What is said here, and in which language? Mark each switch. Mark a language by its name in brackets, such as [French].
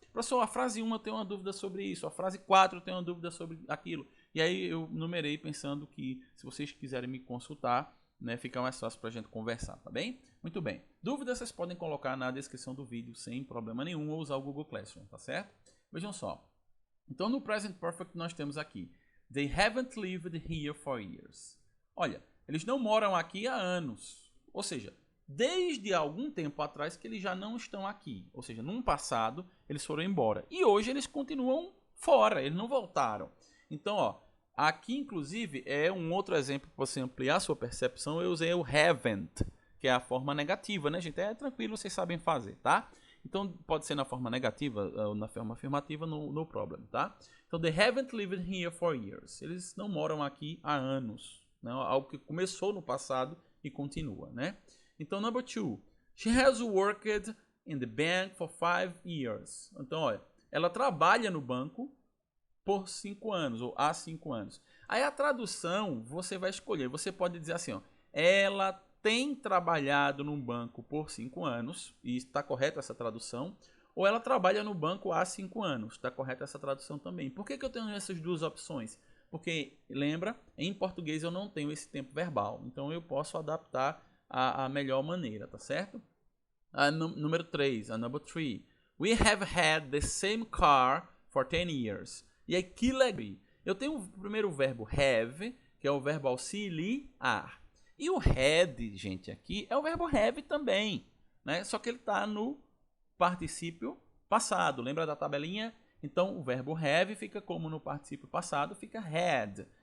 [Portuguese] Professor, a frase 1 eu tenho uma dúvida sobre isso, a frase 4 eu tenho uma dúvida sobre aquilo. E aí eu numerei pensando que se vocês quiserem me consultar, né, fica mais fácil para a gente conversar, tá bem? Muito bem. Dúvidas vocês podem colocar na descrição do vídeo sem problema nenhum ou usar o Google Classroom, tá certo? Vejam só. Então no Present Perfect nós temos aqui [English] They haven't lived here for years. [Portuguese] Olha, eles não moram aqui há anos. Ou seja, desde algum tempo atrás que eles já não estão aqui. Ou seja, num passado eles foram embora. E hoje eles continuam fora, eles não voltaram. Então, ó, aqui inclusive é um outro exemplo para você ampliar a sua percepção. Eu usei o haven't, que é a forma negativa, né, gente? É tranquilo, vocês sabem fazer, tá? Então, pode ser na forma negativa ou na forma afirmativa, [English] no problem, [Portuguese] tá? [English] Então, they haven't lived here for years. [Portuguese] Eles não moram aqui há anos. Né? Algo que começou no passado e continua, né? Então, number 2. [English] She has worked in the bank for 5 years. [Portuguese] Então, olha, ela trabalha no banco por 5 anos, ou há 5 anos. Aí a tradução, você vai escolher. Você pode dizer assim, ó, ela tem trabalhado no banco por 5 anos, e está correta essa tradução, ou ela trabalha no banco há 5 anos, está correta essa tradução também. Por que eu tenho essas duas opções? Porque, lembra, em português eu não tenho esse tempo verbal, então eu posso adaptar a melhor maneira, tá certo? Número 3, a number 3. [English] We have had the same car for 10 years. [Portuguese] E aqui, legal. Eu tenho o primeiro verbo have, que é o verbo auxiliar. E o had, gente, aqui é o verbo have também, né? Só que ele está no particípio passado. Lembra da tabelinha? Então, o verbo have fica como no particípio passado, fica had.